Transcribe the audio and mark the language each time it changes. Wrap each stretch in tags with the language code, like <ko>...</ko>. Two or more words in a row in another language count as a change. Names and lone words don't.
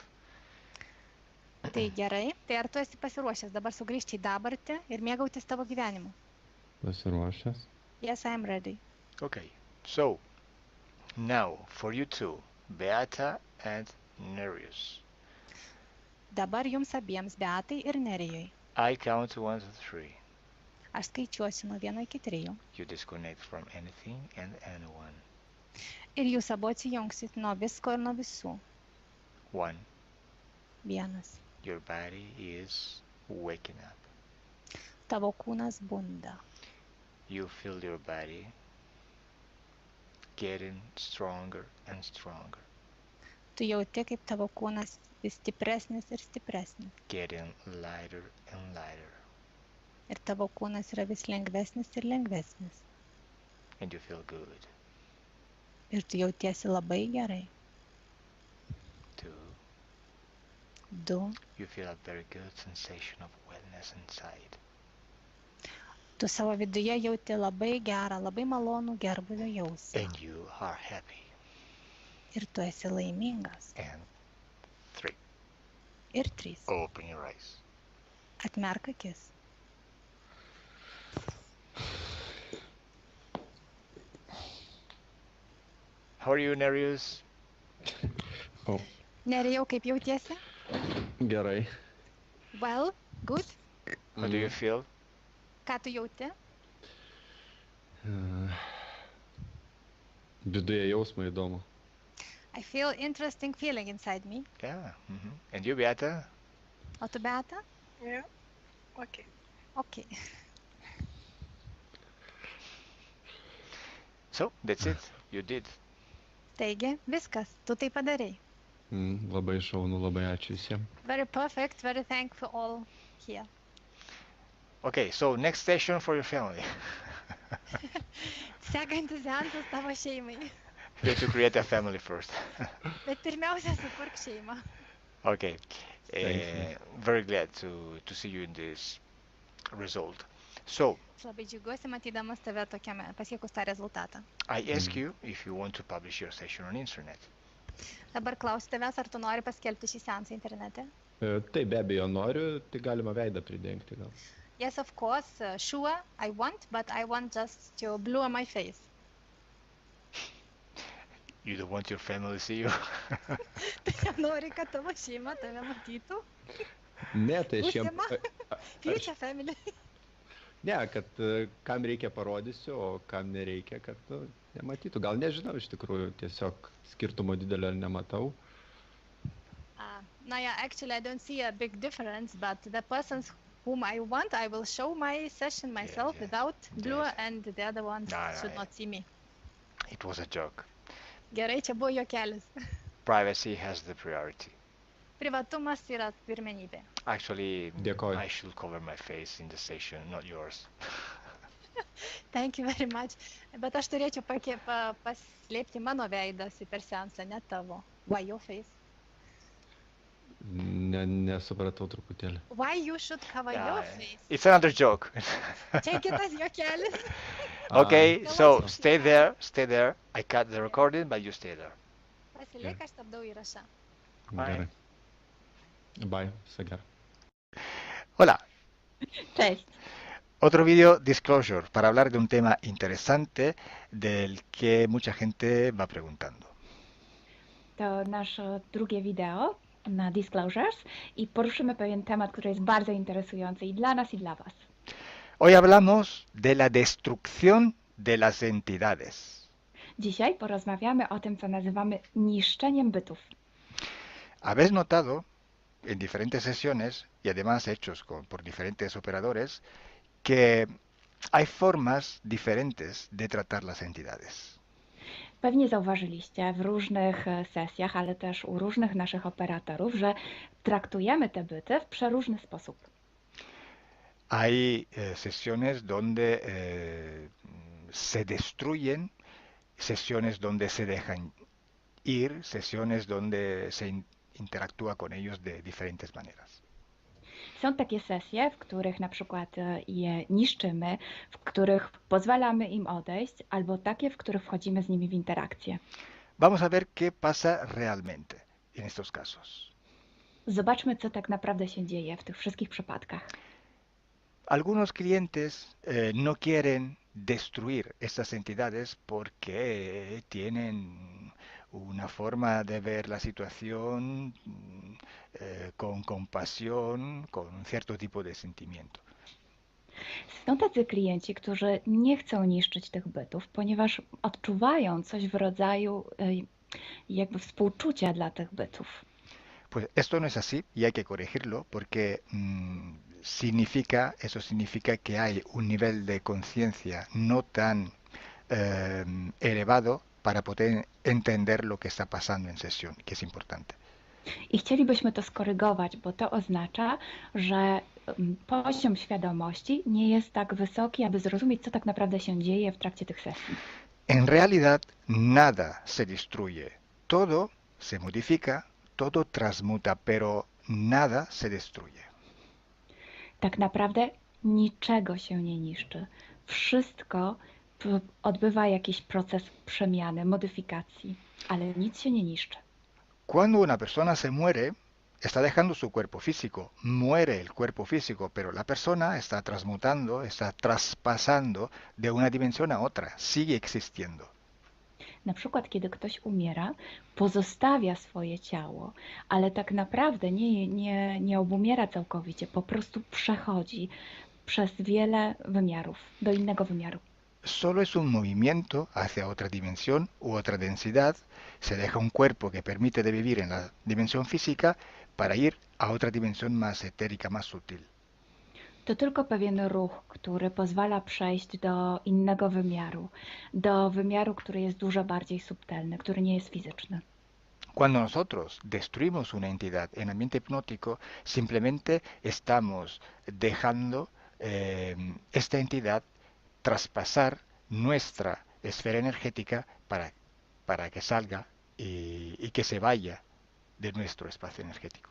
<lt>Tai gerai, tai ar tu esi pasiruošęs dabar sugrįžti į dabartį ir mėgautis tavo gyvenimu? Pasiruošęs.</lt> <en>Yes, I am ready. Okay, so now for you two, Beata and Nereus.</en> <lt>Dabar jums abiems, Beatai ir Nerijui.</lt> <en>I count 1 to 3.</en> <lt>Aš skaičiuosiu nuo 1 iki 3.</lt> <en>You disconnect from anything and anyone.</en> <lt>Ir jūs abu atsijungsit nuo visko ir nuo visų.</lt> <en>1.</en> <lt>1.</lt> <en>Your body is waking up.</en> <lt>Tavo kūnas bunda.</lt> <en>You feel your body getting stronger and stronger.</en> <lt>Tu jauti, kaip tavo kūnas vis stipresnis ir stipresnis.</lt> <en>Getting lighter and lighter.</en> <lt>Ir tavo kūnas yra vis lengvesnis ir lengvesnis.</lt> <en>And you feel good.</en> <lt>Ir tu jautiesi labai gerai.</lt> <en>2.</en> <lt>2.</lt> <en>You feel a very good sensation of wellness inside.</en> <lt>Tu savo viduje jauti labai gerą, labai malonų gerbūvio jausmą.</lt> <en>And you are happy.</en> <lt>Ir tu esi laimingas.</lt> <en>And 3.</en> <lt>Ir 3.</lt> <en>Open your eyes.</en> <lt>Atmerk akis.</lt> <en>How are you, Nereus?</en> <lt>O, Nerijau, kaip jautiesi? gerai.</lt> <en>Well, good. How do you feel?</en> <lt>Ką tu jauti? Viduje jausmą įdomu.</lt> <en>I feel interesting feeling inside me. Yeah. And you, Beata?</en> <lt>O tu, Beata?</lt> <en>Yeah. Okay. Okay. So, that's it. You did.</en> <lt>Taigi, viskas, tu tai padarei. Labai šaunu, labai ačiū visiems.</lt> <en>Very perfect, very thankful all here. Okay, so next session for your family.</en> <lt>Sekantis seansas tavo šeimai.</lt> <en>You have to create a family first.</en> <lt>Bet pirmiausia, sukurk šeimą.</lt> <en>Okay. Thank you. Very glad to see you in this result. So,</en> <lt>Aš labai džiaugiuosi matydamas tave tokiame, pasiekus tą rezultatą.</lt> <en>I ask you if you want to publish your session on internet.</en> <lt>Dabar klausiu tavęs, ar tu nori paskelbti šį seansą internete? Taip, be abejo noriu, tai galima veidą pridengti gal.</lt> <en>Yes, of course, sure, I want, but I want just to blur my face. You don't want your family to see you?</en> <lt>Tai nori, kad tavo šeima tave matytų? Ne, tai aš jiem... Būsima</lt> <en>future family.</en> <lt>Ne, kad kam reikia parodysiu, o kam nereikia, kad nematytų. Gal nežinau, iš tikrųjų, tiesiog skirtumo didelio nematau.</lt> <en>No, yeah, actually I don't see a big difference, but the persons whom I want, I will show my session myself yeah. without blur, Yes. and the other ones No, should yeah. not see me. It was a joke.</en> <lt>Gerai, čia buvo juokelis.</lt> <en>Privacy has the priority.</en> <lt>Privatumas yra pirmenybė.</lt> <en>Actually,</en> <lt>Dėkoju.</lt> <en>I should cover my face in the session, not yours. Thank you very much.</en> <lt>Bet aš turėčiau paslėpti mano veidas per seansą, ne tavo.</lt> <en>Why your face?</en> <lt>Nesupratau truputėlį.</lt> <en>Why you should cover your Yeah, face? it's another joke.</en> <lt>Čia kitas juokelis.</lt> <en>Okay, Ah. so stay there. I cut the recording, but you stay there.</en> <lt>Pasiliek, aš stabdau įrašą. Gerai. Bye, viso gero.</lt> <es>Hola.</es> <pl>Cześć.</pl> <es>Otro video disclosure para hablar de un tema interesante del que mucha gente va preguntando.</es> <pl>To nasze drugie wideo na Disclosures i poruszymy pewien temat, który jest bardzo interesujący i dla nas, i dla Was.</pl> <es>Hoy hablamos de la destrucción de las entidades.</es> <pl>Dzisiaj porozmawiamy o tym, co nazywamy niszczeniem bytów.</pl> <es>Habéis notado en diferentes sesiones y además hechos por diferentes operadores que hay formas diferentes de tratar las entidades.</es> <pl>Pewnie zauważyliście w różnych sesjach, ale też u różnych naszych operatorów, że traktujemy te byty w przeróżny sposób.</pl> <es>Hay sesiones donde se destruyen, sesiones donde se dejan ir, sesiones donde se interactúa con ellos de diferentes maneras.</es> <pl>Są takie sesje, w których na przykład je niszczymy, w których pozwalamy im odejść, albo takie, w których wchodzimy z nimi w interakcję.</pl> <es>Vamos a ver qué pasa realmente en estos casos.</es> <pl>Zobaczmy, co tak naprawdę się dzieje w tych wszystkich przypadkach.</pl> <es>Algunos clientes no quieren destruir estas entidades porque tienen una forma de ver la situación con compasión, con un cierto tipo de sentimiento.</es> <pl>Są tacy klienci, którzy nie chcą niszczyć tych bytów, ponieważ odczuwają coś w rodzaju jakby współczucia dla tych bytów.</pl> <es>Pues esto no es así y hay que corregirlo porque eso significa que hay un nivel de conciencia no tan elevado para poder entender lo que está pasando en sesión, que es importante.</es> <pl>I chcielibyśmy to skorygować, bo to oznacza, że poziom świadomości nie jest tak wysoki, aby zrozumieć, co tak naprawdę się dzieje w trakcie tych sesji.</pl> <es>En realidad, nada se destruye. Todo se modifica, todo transmuta, pero nada se destruye.</es> <pl>Tak naprawdę niczego się nie niszczy. Wszystko odbywa jakiś proces przemiany, modyfikacji, ale nic się nie niszczy.</pl> <es>Cuando una persona se muere, está dejando su cuerpo físico, muere el cuerpo físico, pero la persona está transmutando, está traspasando de una dimensión a otra, sigue existiendo.</es> <pl>Na przykład, kiedy ktoś umiera, pozostawia swoje ciało, ale tak naprawdę nie obumiera całkowicie, po prostu przechodzi przez wiele wymiarów, do innego wymiaru.</pl> <es>Solo es un movimiento hacia otra dimensión u otra densidad, se deja un cuerpo que permite de vivir en la dimensión física para ir a otra dimensión más etérica, más sutil.</es> <pl>To tylko pewien ruch, który pozwala przejść do innego wymiaru, do wymiaru, który jest dużo bardziej subtelny, który nie jest fizyczny.</pl> <es>Cuando nosotros destruimos una entidad en ambiente hipnótico, simplemente estamos dejando esta entidad traspasar nuestra esfera energética para que salga y que se vaya de nuestro espacio energético.</es>